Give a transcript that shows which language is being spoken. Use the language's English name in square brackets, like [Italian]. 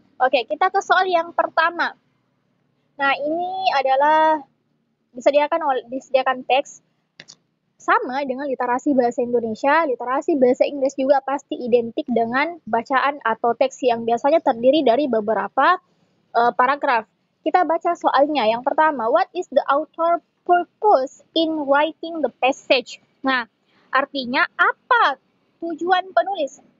[Indonesian] Oke, kita ke soal yang pertama. Nah, ini adalah disediakan teks sama dengan literasi bahasa Indonesia, literasi bahasa Inggris juga pasti identik dengan bacaan atau teks yang biasanya terdiri dari beberapa paragraf. Kita baca soalnya. Yang pertama, [English] what is the author purpose in writing the passage? [Indonesian] Nah, artinya apa tujuan penulis?